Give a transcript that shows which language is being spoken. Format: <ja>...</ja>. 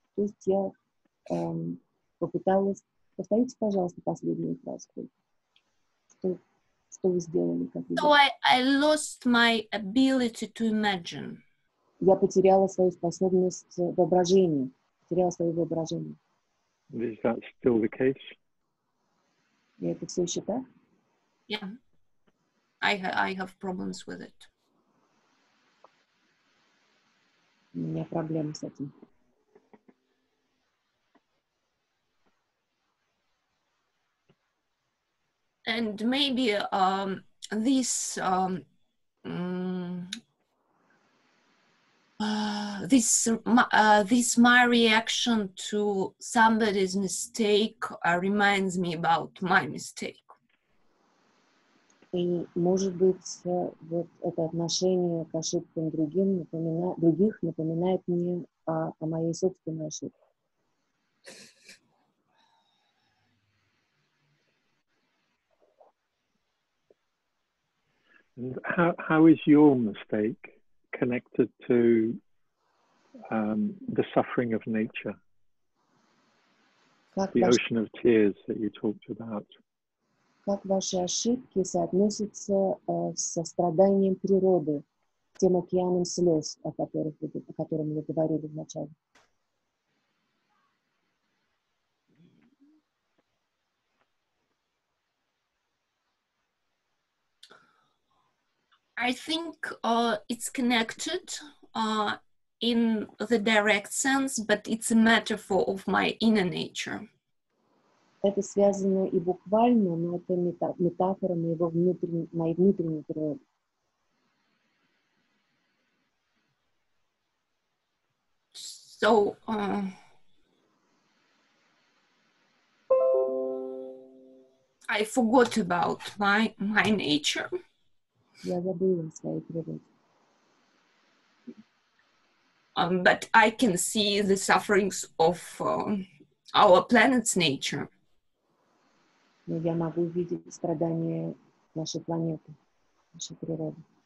<ru>То есть я попыталась... Повторите, пожалуйста, последнюю фразу. Что вы сделали?</ru> <en>So I lost my ability to imagine.</en> <ru>Я потеряла свою способность воображения. Потеряла свое воображение.</ru> <en>Is that still the case?</en> <ru>И это все еще так?</ru> <en>Yeah. I have problems with it.</en> <ru>У меня проблемы с этим.</ru> <en>And maybe this my reaction to somebody's mistake reminds me about my mistake.</en> <ru>И, может быть, вот это отношение к ошибкам других напоминает мне о моей собственной ошибке.</ru> <en>And how is your mistake connected to the suffering of nature? The ocean of tears that you talked about.</en> <ru>Как ваши ошибки соотносятся со страданием природы, тем океаном слез, о котором вы говорили в начале?</ru> <en>I think it's connected in the direct sense, but it's a metaphor of my inner nature.</en> <ru>Это связано и буквально, но это метафора моей внутренней природы.</ru> <en>So I forgot about my nature.</en> <ru>Я забыла о своей природе.</ru> <en>But I can see the sufferings of our planet's nature.</en> <ru>Но я могу видеть страдания нашей планеты, нашей природы.</ru>